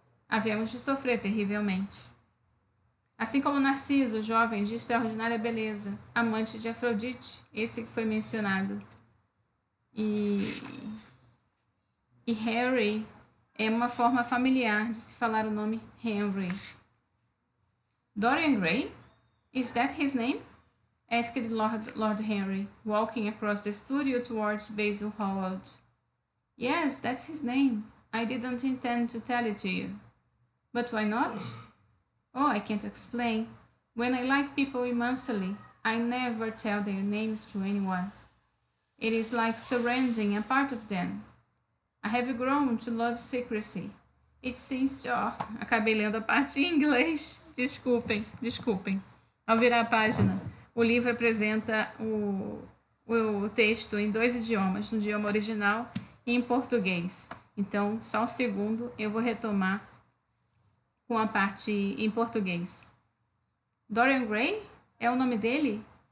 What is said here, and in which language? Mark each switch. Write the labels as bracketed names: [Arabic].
[Portuguese] Havemos de sofrer terrivelmente. Assim como Narciso, jovem de extraordinária beleza, amante de Afrodite, esse que foi mencionado. E Harry é uma forma familiar de se falar o nome Henry. [English] Dorian Gray? Is that his name? Asked Lord Henry, walking across the studio towards Basil Hallward. Yes, that's his name. I didn't intend to tell it to you. But why not? Oh, I can't explain. When I like people immensely, I never tell their names to anyone. It is like surrendering a part of them. I have grown to love secrecy. It seems... [Portuguese] Oh, acabei lendo a parte em inglês. Desculpem. Ao virar a página, o livro apresenta o texto em 2 idiomas, no idioma original e em português. Então, só um segundo, eu vou retomar com a parte em português. Dorian Gray? É o nome dele?